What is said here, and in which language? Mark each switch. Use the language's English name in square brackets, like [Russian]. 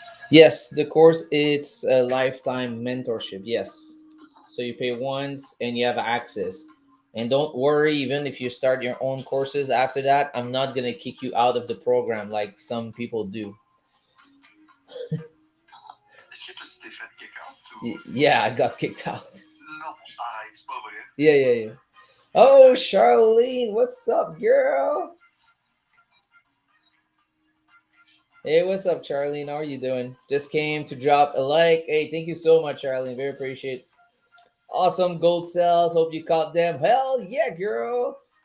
[English] Yes, the course, it's a lifetime mentorship. Yes. So you pay once and you have access. And don't worry, even if you start your own courses after that, I'm not going to kick you out of the program like some people do. [French] Est-ce que tu t'es fait kick out? Ou... [English] Yeah, I got kicked out. [French] Non, c'est pas vrai. [English] Yeah. Oh, Charlene, what's up, girl? Hey, what's up, Charlene? How are you doing? Just came to drop a like. Hey, thank you so much, Charlene. Very appreciate Awesome gold cells. Hope you caught them. Hell yeah, girl.